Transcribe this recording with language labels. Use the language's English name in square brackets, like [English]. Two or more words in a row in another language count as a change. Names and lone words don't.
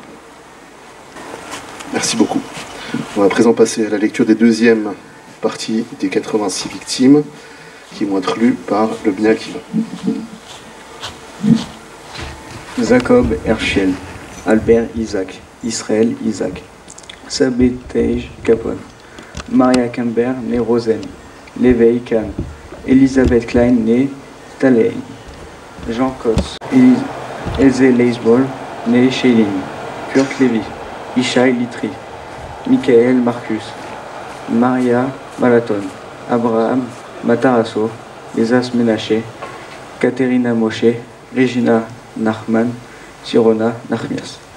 [French] Merci beaucoup. On va à présent passer à la lecture des deuxièmes parties des 86 victimes qui vont être lues par le Bnei Akiva. Jacob Herschel, Albert Isaac, Israël Isaac, Sabetej Capone, Maria Camber, née Rosen, Léveil Kahn, Elisabeth Klein, née Thaley, Jean Kotz, Else Leisbol, née Schelling, Kurt Levy, Ishai Litri, Michael Marcus, Maria Malaton, Abraham Matarasso, Esas Menaché, Katerina Moshe, Regina Nachman, Sirona Nachmias.